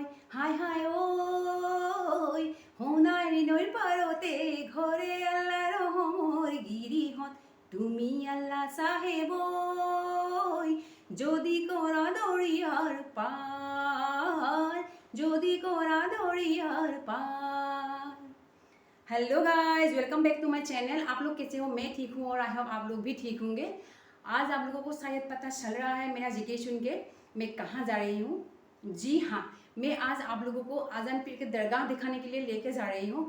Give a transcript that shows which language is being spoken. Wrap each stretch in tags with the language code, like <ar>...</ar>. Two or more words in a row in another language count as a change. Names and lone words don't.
<as>হাই হাই ঐ সোণাৰ নৈৰ পাৰতে ঘৰে আল্লাহ ৰহমৰ গিৰিহঁত তুমি আল্লাহ সাহেব ঐ, যদি কৰা দৰিয়াৰ পাৰ, যদি কৰা দৰিয়ার पार।</as> <en>hello guys, welcome back to my channel.</en> <hi>आप लोग कैसे हो? मैं ठीक हूँ और</hi> <en>I hope</en> <hi>आप लोग भी ठीक होंगे। आज आप लोगों को शायद पता चल रहा है मेरा जिके सुन के मैं कहाँ जा रही हूँ। जी हाँ, मैं आज आप लोगों को आज़ान पीर के दरगाह दिखाने के लिए लेके जा रही हूँ।</hi>